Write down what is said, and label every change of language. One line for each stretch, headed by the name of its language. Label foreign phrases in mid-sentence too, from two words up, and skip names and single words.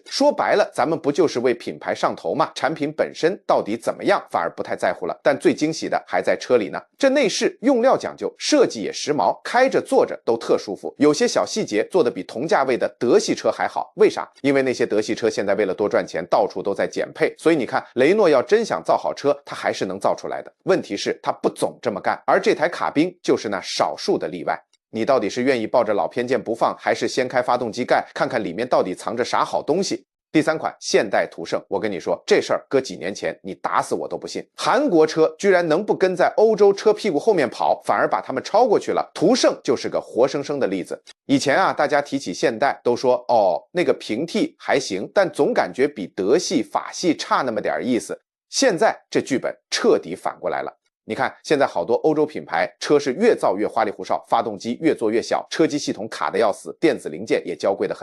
Chinese: 說白了，咱們不就是為品牌上頭嗎？產品本身到底怎麼樣，反而不太在乎了。但最驚喜的還在車裡呢，這內飾用料講究，設計也時髦，開着坐着都特舒服。有些小細節做得比同價位的德系車還好。為啥？因為那些德系車現在為了多賺錢，到處都在減配。所以你看，雷諾要真想造好車，它還是能造出來的。問題是它不總這麼幹，而這台卡賓就是那少數的例外。你到底是願意抱着老偏見不放，還是掀開發動機蓋看看裡面到底藏着啥好東西？第3款现代途勝，我跟你说，这事儿搁几年前你打死我都不信。韓國車居然能不跟在歐洲車屁股後面跑，反而把他們超過去了。途勝就是個活生生的例子。以前啊，大家提起現代都說哦，那個平替還行，但總感覺比德系、法系差那麼點意思。現在這劇本徹底反過來了。你看，現在好多歐洲品牌車是越造越花裡胡哨，發動機越做越小，車機系統卡得要死，電子零件也嬌貴得很。